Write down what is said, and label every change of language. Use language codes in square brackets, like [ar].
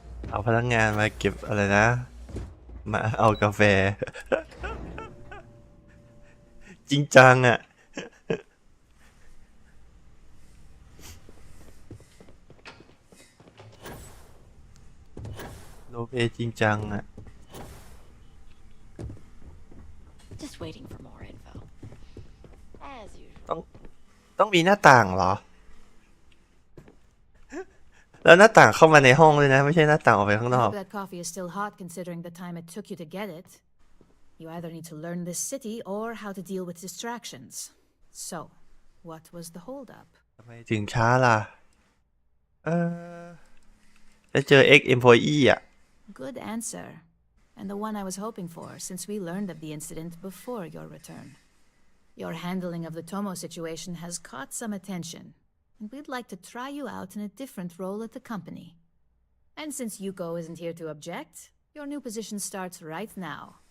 [th] เอาพนักงานมาเก็บอะไรนะ มาเอากาแฟ จริงจังอ่ะ โลเปจริงจังอ่ะ [en] Just waiting for more info. As usual. [th] ต้องมีหน้าต่างเหรอ แล้วหน้าต่างเข้ามาในห้องเลยนะ ไม่ใช่หน้าต่างออกไปข้างน [en] I [th] อก [en] hope that coffee is still hot considering the time it took you to get it. You either need to learn this city or how to deal with distractions. So, what was the holdup? [th] ทำไมถึงช้าล่ะ จะเจอ [en] X employee [th] อ่ะ [en] Good answer. And the one I was hoping for, since we learned of the incident before your return. Your handling of the Tomo situation has caught some attention, and we'd like to try you out in a different role at the company. And since Yuko isn't here to object, your new position starts right now.